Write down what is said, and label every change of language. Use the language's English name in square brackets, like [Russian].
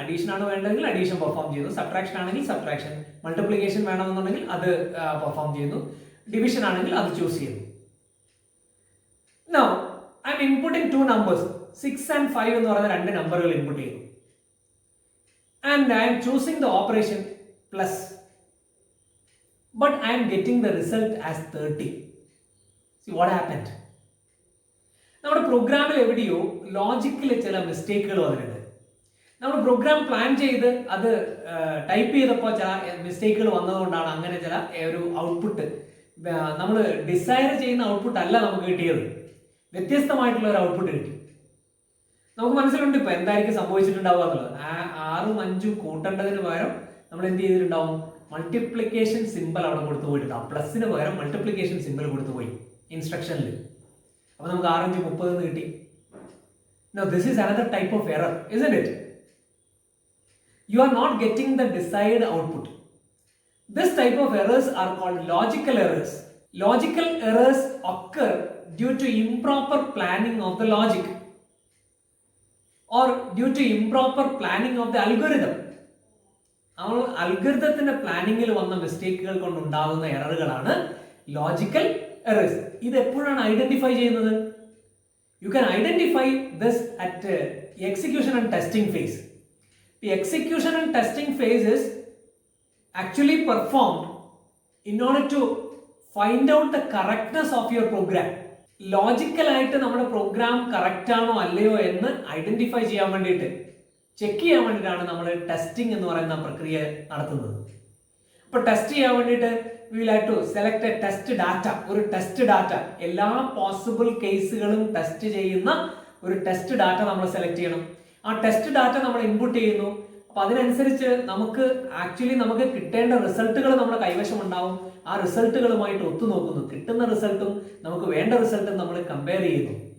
[Malayalam] Addition ആണ് വേണ്ടതെങ്കിൽ addition perform ചെയ്യുന്നു, സബ്ട്രാക്ഷൻ ആണെങ്കിൽ സബ്ട്രാക്ഷൻ, മൾട്ടിപ്ലിക്കേഷൻ വേണമെന്നുണ്ടെങ്കിൽ അത് പെർഫോം ചെയ്യുന്നു, ഡിവിഷൻ ആണെങ്കിൽ അത് ചൂസ് ചെയ്യുന്നു. [English] Now I am inputting 2 numbers, 6 and 5 [Malayalam] എന്ന് പറയുന്ന 2 നമ്പറുകൾ ഇൻപുട്ട് ചെയ്യുന്നു. [English] And I am choosing the operation plus, but I am getting the result as 30. See what happened? [Malayalam] നമ്മുടെ പ്രോഗ്രാമിൽ എവിടെയോ ലോജിക്കിൽ ചില മിസ്റ്റേക്കുകൾ വന്നിട്ടുണ്ട്. നമ്മൾ പ്രോഗ്രാം പ്ലാൻ ചെയ്ത് അത് ടൈപ്പ് ചെയ്തപ്പോൾ ചില മിസ്റ്റേക്കുകൾ വന്നതുകൊണ്ടാണ് അങ്ങനെ ചില ഒരു ഔട്ട്പുട്ട്, നമ്മൾ ഡിസൈർ ചെയ്യുന്ന ഔട്ട്പുട്ട് അല്ല നമുക്ക് കിട്ടിയത്, വ്യത്യസ്തമായിട്ടുള്ള ഒരു ഔട്ട്പുട്ട് കിട്ടി. നമുക്ക് മനസ്സിലുണ്ട് ഇപ്പൊ എന്തായിരിക്കും സംഭവിച്ചിട്ടുണ്ടാവുക എന്നുള്ളത്. 6ഉം 5ഉം കൂട്ടേണ്ടതിന് പകരം നമ്മൾ എന്ത് ചെയ്തിട്ടുണ്ടാവും? മൾട്ടിപ്ലിക്കേഷൻ സിമ്പിൾ അവിടെ കൊടുത്തു പോയിട്ടുണ്ടാവും. പ്ലസിന് പകരം മൾട്ടിപ്ലിക്കേഷൻ സിമ്പിൾ കൊടുത്തു പോയി ഇൻസ്ട്രക്ഷനിൽ. അപ്പോൾ നമുക്ക് 6 5 30 എന്ന് കിട്ടി. [English] Now this is another type of error, isn't it? You are not getting the desired output. This type of errors are called logical errors. Logical errors occur due to improper planning of the logic or due to improper planning of the algorithm. [Malayalam] നമ്മൾ അൽഗരിതത്തിന്റെ പ്ലാനിങ്ങിൽ വന്ന മിസ്റ്റേക്കുകൾ കൊണ്ടുണ്ടാകുന്ന എററുകളാണ് logical errors. ഇത് എപ്പോഴാണ് identify ചെയ്യുന്നത്? [English] You can identify this at execution and testing phase. The execution and testing phase is actually performed in order to find out the correctness of your program. [Malayalam] ലോജിക്കലായിട്ട് നമ്മുടെ programme correct ആണോ അല്ലയോ എന്ന് identify ചെയ്യാൻ വേണ്ടിയിട്ട്, check ചെയ്യാൻ വേണ്ടിയിട്ടാണ് നമ്മൾ testing എന്ന് പറയുന്ന പ്രക്രിയ നടത്തുന്നത്. അപ്പോൾ ടെസ്റ്റ് ചെയ്യാൻ വേണ്ടിയിട്ട് [English] we will have to select a test data. [Malayalam] ഒരു ടെസ്റ്റ് ഡാറ്റ, എല്ലാ പോസിബിൾ കേസുകളും ടെസ്റ്റ് ചെയ്യുന്ന ഒരു ടെസ്റ്റ് ഡാറ്റ നമ്മൾ സെലക്ട് ചെയ്യണം. ആ ടെസ്റ്റ് ഡാറ്റ നമ്മൾ ഇൻപുട്ട് ചെയ്യുന്നു. അപ്പൊ അതിനനുസരിച്ച് നമുക്ക് കിട്ടേണ്ട റിസൾട്ടുകൾ നമ്മുടെ കൈവശം ഉണ്ടാവും. ആ റിസൾട്ടുകളുമായിട്ട് ഒത്തുനോക്കുന്നു. കിട്ടുന്ന റിസൾട്ടും നമുക്ക് വേണ്ട റിസൾട്ടും നമ്മൾ കമ്പയർ ചെയ്യുന്നു.